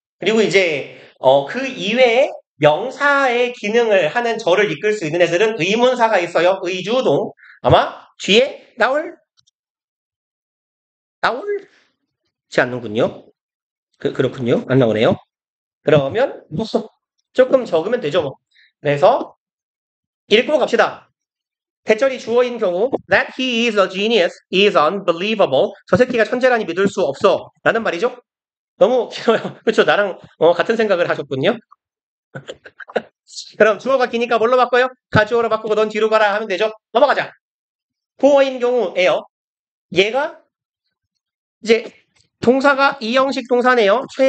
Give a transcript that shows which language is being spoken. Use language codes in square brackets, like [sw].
[ko] 그리고 이제 그 이외에 명사의 기능을 하는 절을 이끌 수 있는 애들은 의문사가 있어요. 의주동. 아마 뒤에 나올지 않는군요. 그렇군요. 안 나오네요. 그러면 조금 적으면 되죠. 뭐. 그래서 읽고 갑시다. 대절이 주어인 경우 [en] that he is a genius is unbelievable. [ko] 저 새끼가 천재라니 믿을 수 없어. 라는 말이죠. 너무 길어요. 그렇죠. 나랑 같은 생각을 하셨군요. 그럼 주어가 기니까 뭘로 바꿔요? 가주어로 바꾸고 넌 뒤로 가라 하면 되죠. 넘어가자. 보어인 경우에요. 얘가 이제 동사가 이형식 동사네요.